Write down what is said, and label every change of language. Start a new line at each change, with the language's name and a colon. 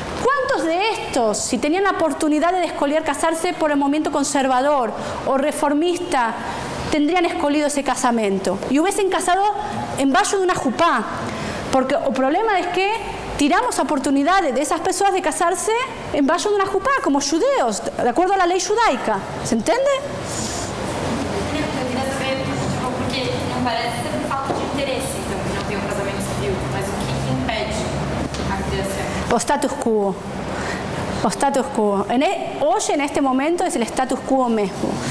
Spanish: ¿Cuántos de estos, si tenían la oportunidad de escoger casarse por el movimiento conservador o reformista, tendrían escogido ese casamiento y hubiesen casado en bajo de una jupá? Porque el problema es que tiramos oportunidades de esas personas de casarse en bajo de una jupá, como judeos, de acuerdo a la ley judaica. ¿Se entiende?
Portuguese: Eu queria saber, tipo, porque não parece ser por falta de interesse, então, que não tem um casamento civil, mas o que impede a criação? O status quo. O status quo.
Spanish: Hoy, en este momento, es el status quo mismo.